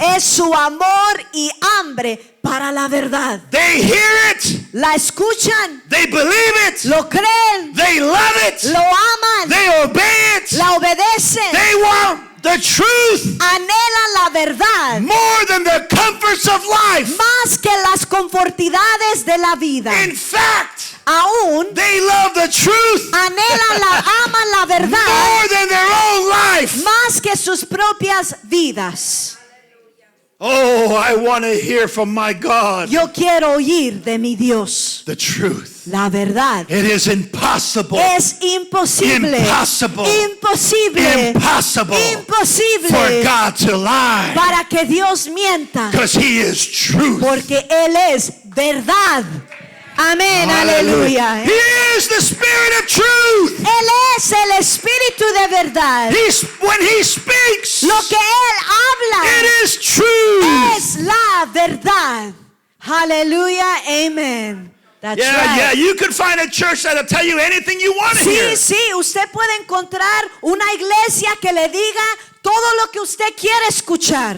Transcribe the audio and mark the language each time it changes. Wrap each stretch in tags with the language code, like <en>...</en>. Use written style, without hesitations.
<es>es su amor y hambre para la verdad.</es> <en>They hear it,</en> <es>La escuchan,</es> <en>they believe it,</en> <es>lo creen,</es> <en>they love it,</en> <es>lo aman,</es> <en>they obey it,</en> <es>la obedecen,</es> <en>they want the truth</en> <es>anhelan la verdad</es> <en>more than the comforts of life.</en> <es>más que las confortidades de la vida.</es> <en>In fact,</en> <es>Aún</es> <en>they love the truth</en> <es>aman la verdad</es> <en>more than their own life.</en> <es>más que sus propias vidas.</es> <en>Oh, I want to hear from my God</en> <es>Yo quiero oír de mi Dios</es> <en>the truth.</en> <es>la verdad.</es> <en>It is impossible.</en> <es>Es imposible,</es> <en>Impossible.</en> <es>imposible,</es> <en>Impossible for</en> <es>imposible</es> <en>God to lie</en> <es>para que Dios mienta,</es> <en>because He is truth.</en> <es>porque Él es verdad. Amén, aleluya.</es> <en>He is the Spirit of truth.</en> <es>Él es el Espíritu de verdad.</es> <en>When He speaks,</en> <es>Lo que Él habla</es> <en>it is truth.</en> <es>es la verdad. Aleluya, amen.</es> <en>That's right. Yeah, you can find a church that'll tell you anything you want to hear.</en> <es>Sí, usted puede encontrar una iglesia que le diga todo lo que usted quiere escuchar.</es>